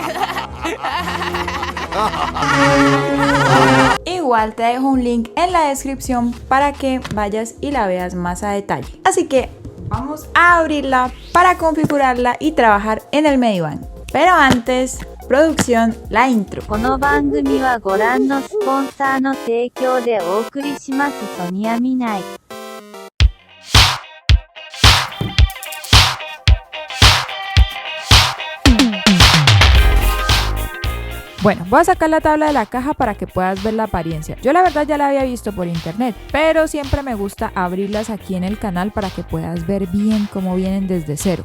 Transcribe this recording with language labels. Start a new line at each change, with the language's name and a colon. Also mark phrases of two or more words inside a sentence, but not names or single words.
Spanish: Igual te dejo un link en la descripción para que vayas y la veas más a detalle. Así que vamos a abrirla para configurarla y trabajar en el Medibang. Pero antes, producción, la intro.
Japanese: この番組はご覧のスポンサーの提供でお送りします。ソニアミナイ。
Spanish: Bueno, voy a sacar la tabla de la caja para que puedas ver la apariencia. Yo la verdad ya la había visto por internet, pero siempre me gusta abrirlas aquí en el canal para que puedas ver bien cómo vienen desde cero.